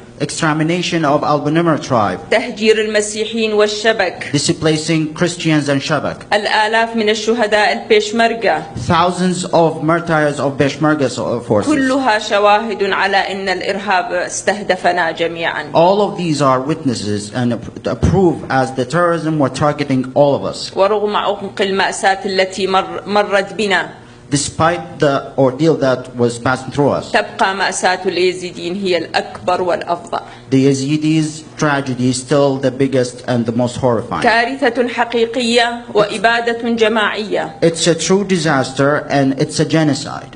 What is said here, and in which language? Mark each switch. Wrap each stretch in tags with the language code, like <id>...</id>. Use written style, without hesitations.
<en>extermination of Al-Bunimr tribe,</en> <ar>تهجير المسيحيين والشبك</ar> <en>displacing Christians and Shabak,</en> <ar>الآلاف من الشهداء البيشمركة</ar> <en>thousands of martyrs of Peshmerga forces.</en> <ar>كلها شواهد على أن الإرهاب استهدفنا جميعا.</ar> <en>All of these are witnesses and prove as the terrorism were targeting all of us.</en> <ar>ورغم عمق المأساة التي مرت بنا</ar> <en>Despite the ordeal that was passing through us,</en> <ar>تبقى مأساة اليزيديين هي الأكبر والأفظع.</ar> <en>the Yazidis' tragedy is still the biggest and the most horrifying.</en> <ar>كارثة حقيقية وإبادة جماعية</ar> <en>It's a true disaster and it's a genocide</en>